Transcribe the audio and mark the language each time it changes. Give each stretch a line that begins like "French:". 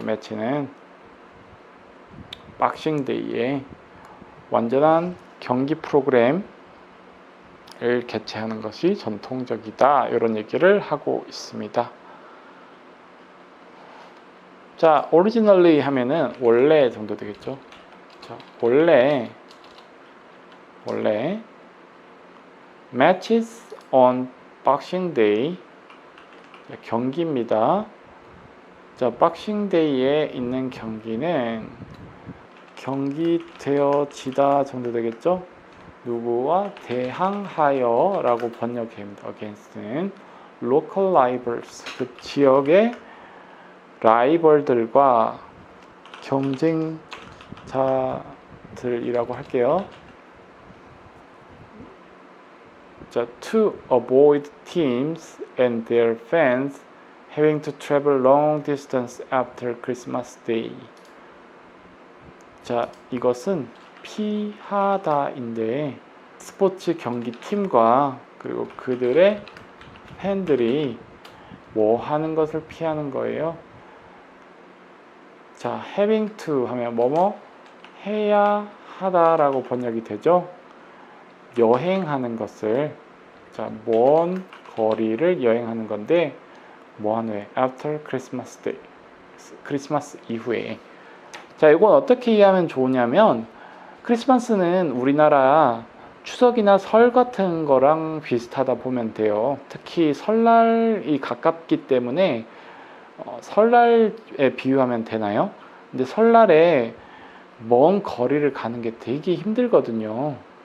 Korean: 매치는 박싱데이에 완전한 경기 프로그램을 개최하는 것이 전통적이다, 이런 얘기를 하고 있습니다. 자, originally 하면은 원래 정도 되겠죠. 자, 원래
English: matches on Boxing Day,
Korean: 경기입니다. 자, 박싱 데이에 있는 경기는 경기되어지다 정도 되겠죠. 누구와 대항하여 라고 번역합니다. against는
English: local rivals,
Korean: 그 지역의 라이벌들과 경쟁자들이라고 할게요.
English: 자, to avoid teams and their fans having to travel long distance after Christmas Day.
Korean: 자, 이것은 피하다인데 스포츠 경기팀과 그리고 그들의 팬들이 뭐 하는 것을 피하는 거예요. 자, having to 하면 뭐뭐 해야 하다라고 번역이 되죠. 여행하는 것을, 자, 먼 거리를 여행하는 건데 뭐 하는 왜?
English: After Christmas Day,
Korean: 크리스마스 이후에. 자, 이건 어떻게 이해하면 좋으냐면 크리스마스는 우리나라 추석이나 설 같은 거랑 비슷하다 보면 돼요. 특히 설날이 가깝기 때문에 설날에 비유하면 되나요? 근데 설날에 먼 거리를 가는 게 되게 힘들거든요.